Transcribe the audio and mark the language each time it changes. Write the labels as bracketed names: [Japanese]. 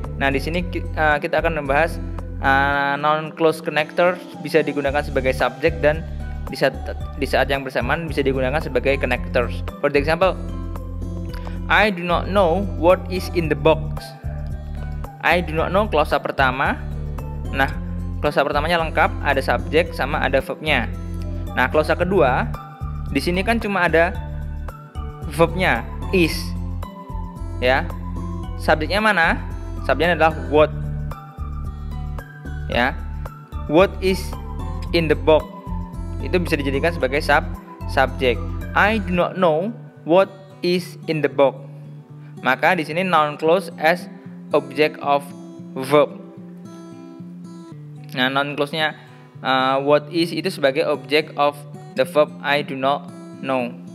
[Indonesian] Nah, di sini kita akan membahas non-clause connector bisa digunakan sebagai subject dan di saat yang bersamaan bisa digunakan sebagai connectors. [English] For example, I do not know what is in the box. I do not know [Indonesian] klausa pertama. Nah, klausa pertamanya lengkap, ada subjek sama ada verbnya. Nah, klausa kedua di sini kan cuma ada verbnya is. Ya. Subjeknya mana? Subjeknya adalah what. Ya. [English] What is in the box. [Indonesian] Itu bisa dijadikan sebagai subjek. [English] I do not know what is in the box. [Indonesian] Maka di sini [English] noun clause as object of verb. [Indonesian] Nah, noun clause-nya what is itu sebagai [English] object of the verb I do not know.